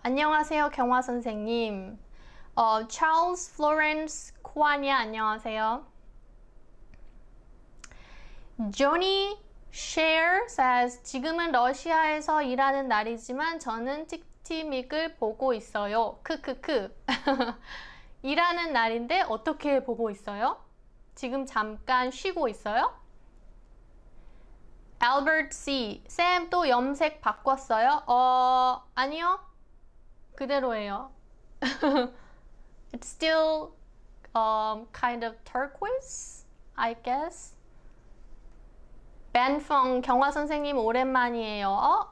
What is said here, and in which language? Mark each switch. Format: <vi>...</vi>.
<ko>안녕하세요, 경화 선생님. Charles Florence 코아냐, 안녕하세요. Johnny Share says, 지금은 러시아에서 일하는 날이지만 저는 틱틱믹을 보고 있어요. 크크크. 일하는 날인데 어떻게 보고 있어요? 지금 잠깐 쉬고 있어요? Albert C. 쌤 또 염색 바꿨어요? 아니요. 그대로예요.</ko> <en>It's still kind of turquoise, I guess.</en> <ko>벤펑, 경화 선생님 오랜만이에요.</ko>